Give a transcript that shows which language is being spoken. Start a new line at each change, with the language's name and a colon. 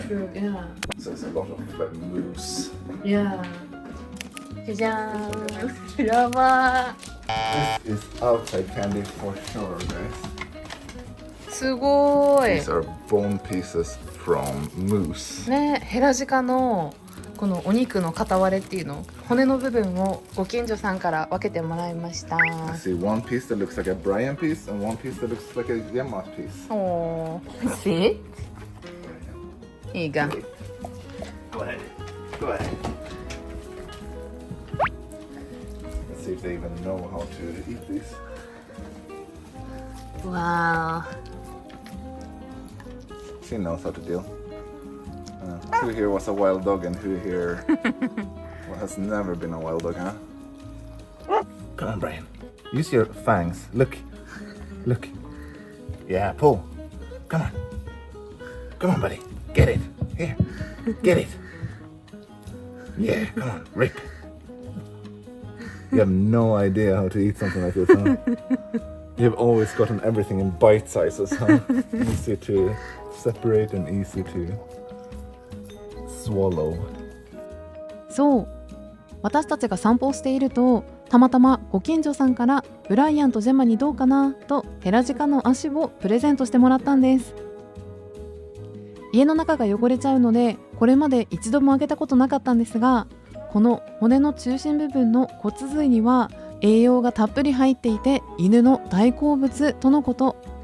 English: True. Yeah. So it's a lot of like moose.
Japanese: Yeah. じゃじゃーん。やばー。
English: This is outside candy for sure, guys.
Japanese: すごーい。
English: These are bone pieces from moose.
Japanese: ね、ヘラジカのこのお肉の片割れっていうの、骨の部分をご近所さんから分けてもらいました。
English: I see one piece that looks like a Brian piece and one piece that looks like a Yamaha piece.
Japanese: おー、See? いいが。
English: Go ahead. Go ahead. Let's see if they even know how to eat these. わ She knows how to deal. Who here was a wild dog and who here has never been a wild dog, huh? Come on, Brian. Use your fangs. Look. Look. Yeah, pull. Come on. Come on, buddy. Get it. Here. Get it. Yeah, come on. Rip. You have no idea how to eat something like this, huh? You've always gotten everything in bite sizes, huh? Easy to separate and easy to swallow.
Japanese: そう、私たちが散歩をしていると、たまたまご近所さんからブライアンとジェマにどうかなとヘラジカの足をプレゼントしてもらったんです。家の中が汚れちゃうので、これまで一度もあげたことなかったんですが、この骨の中心部分の骨髄には栄養がたっぷり入っていて犬の大好物とのこと。